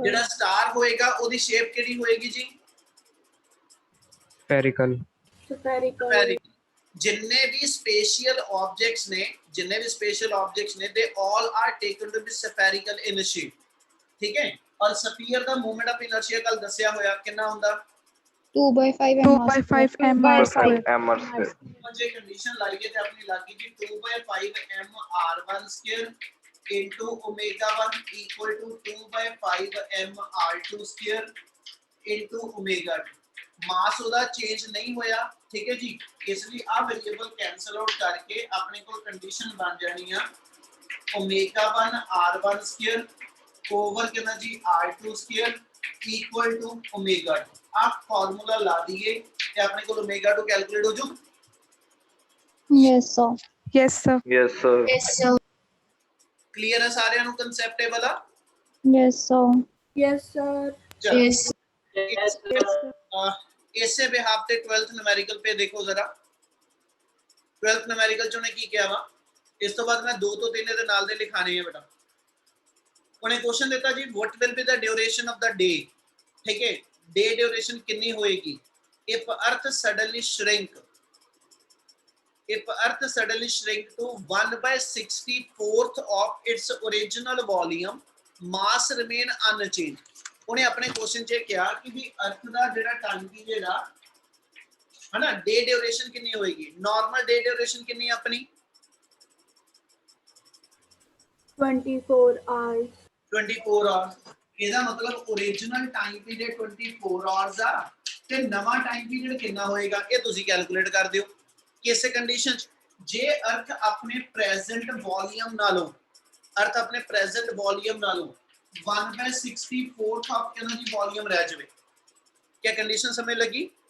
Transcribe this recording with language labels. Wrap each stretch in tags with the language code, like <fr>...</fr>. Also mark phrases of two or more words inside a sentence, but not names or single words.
<pa>ਜਿਹੜਾ ਸਟਾਰ ਹੋਏਗਾ ਉਹਦੀ ਸ਼ੇਪ ਕਿਹੜੀ ਹੋਏਗੀ ਜੀ</pa> <en>Spherical.</en> <pa>Very ਜਿੰਨੇ ਵੀ</pa> <en>spatial objects</en> <pa>ਨੇ ਦੇ</pa> <en>all are taken to be spherical in shape</en> <pa>ਠੀਕ ਹੈ ਔਰ ਸਫੀਅਰ ਦਾ</pa> <en>movement of inertia</en> <pa>ਕੱਲ ਦੱਸਿਆ ਹੋਇਆ ਕਿੰਨਾ ਹੁੰਦਾ</pa> <en>2/5 2 m by 5 m r square.</en> <pa>ਜੇ ਕੰਡੀਸ਼ਨ ਲਾਈਏ ਤੇ ਆਪਣੀ ਲੱਗੀ ਜੀ</pa> <en>2/5 m r1 square into omega 1 equal to 2/5 m r2 square into omega 2</en> <pa>ਮਾਸ ਉਹਦਾ ਚੇਂਜ ਨਹੀਂ ਹੋਇਆ ਠੀਕ ਹੈ ਜੀ ਇਸ ਲਈ ਆ ਵੇਰੀਏਬਲ</pa> <en>cancel out</en> <pa>ਕਰਕੇ ਆਪਣੇ ਕੋਲ ਕੰਡੀਸ਼ਨ ਬਣ ਜਾਣੀ ਆ</pa> <en>omega 1 r1 square over</en> <pa>ਕਿੰਨਾ ਜੀ</pa> <en>r2 square equal to omega 2</en> <hi>आप फार्मूला ला दिए</hi> <pa>ਤੇ ਆਪਣੇ ਕੋਲ omega 2 ਕੈਲਕੂਲੇਟ ਹੋ ਜੂ</pa> <en>Yes, sir. Yes, sir. Yes, sir.</en> <pa>ਕਲੀਅਰ ਹੈ ਸਾਰਿਆਂ ਨੂੰ ਕਨਸੈਪਟ ਇਹ ਵਾਲਾ</pa> <en>Yes, sir. Yes, sir.</en> <pa>चलो ਇਸੇ ਬਿਹਾਫ ਤੇ 12th ਨੂਮੈਰੀਕਲ</pa> <hi>पे देखो जरा</hi> <pa>12th ਨੂਮੈਰੀਕਲ ਚ ਉਹਨੇ ਕੀ ਕਿਹਾ ਵਾ ਇਸ ਤੋਂ ਬਾਅਦ ਮੈਂ 2 ਤੋਂ 3 ਦੇ ਨਾਲ ਦੇ ਲਿਖਾਣੇ ਆ ਬੇਟਾ ਉਹਨੇ ਕੁਐਸਚਨ ਦਿੱਤਾ ਜੀ</pa> <en>what will be the duration of the day</en> <pa>ਠੀਕ ਹੈ</pa> <en>day duration</en> <pa>ਕਿੰਨੀ ਹੋਏਗੀ</pa> <en>if earth suddenly shrink to 1/64th of its original volume mass remain unchanged</en> <pa>ਉਹਨੇ ਆਪਣੇ ਕੁਐਸਚਨ 'ਚ ਕਿਹਾ ਕਿ ਵੀ ਅਰਥ ਦਾ ਜਿਹੜਾ</pa> <en>time period</en> <pa>ਆ ਹਨਾ</pa> <en>day duration</en> <pa>ਕਿੰਨੀ ਹੋਏਗੀ ਨਾਰਮਲ</pa> <en>day duration</en> <pa>ਕਿੰਨੀ ਆਪਣੀ</pa> <en>24 hours.</en> <pa>24 ਆਵਰਸ ਇਹਦਾ ਮਤਲਬ origignal</pa> <en>time period</en> <pa>24 ਆਵਰਸ ਆ ਤੇ ਨਵਾਂ</pa> <en>time period</en> <pa>ਕਿੰਨਾ ਹੋਏਗਾ ਇਹ ਤੁਸੀਂ ਕੈਲਕੂਲੇਟ ਕਰ ਦਿਓ ਕਿਸ ਕੰਡੀਸ਼ਨ 'ਚ ਜੇ ਅਰਥ ਆਪਣੇ</pa> <en>present volume</en> <pa>ਨਾਲੋਂ 1/64th</pa> <hi>ऑफ कितना जी वॉल्यूम रह जावे क्या कंडीशन समझ लगी</hi>